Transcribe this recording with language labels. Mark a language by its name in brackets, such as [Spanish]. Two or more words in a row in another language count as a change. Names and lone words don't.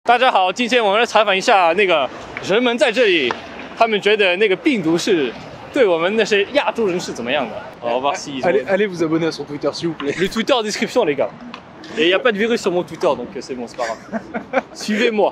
[Chinese] 大家好，今天我们来采访一下那个人们在这里，他们觉得那个病毒是对我们那些亚洲人是怎么样的。 [French] On va voir si Allez vous abonner à son Twitter s'il vous plaît. Le Twitter en description les gars. Et il n'y a pas de virus sur mon Twitter donc c'est bon, c'est pas grave. Suivez-moi.